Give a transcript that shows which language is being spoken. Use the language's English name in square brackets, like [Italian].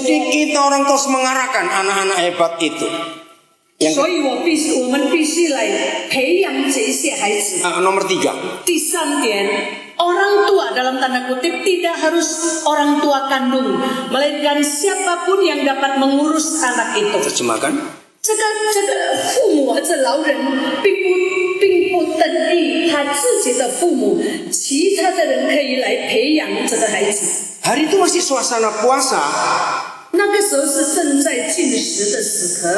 [Indonesian] Jadi kita orang terus mengarahkan anak-anak hebat itu. [Chinese] 所以我们必须来培养这些孩子。 [Indonesian] Nomor 3. [Chinese] 第3点。 [Indonesian] Orang tua dalam tanda kutip tidak harus orang tua kandung, melainkan siapapun yang dapat mengurus anak itu. Terjemahkan. [Chinese] 这个父母或者老人并不等于他自己的父母，其他的人可以来培养这个孩子。 [Indonesian] Hari itu masih suasana puasa. [Chinese] 那个时候是正在禁食的时刻。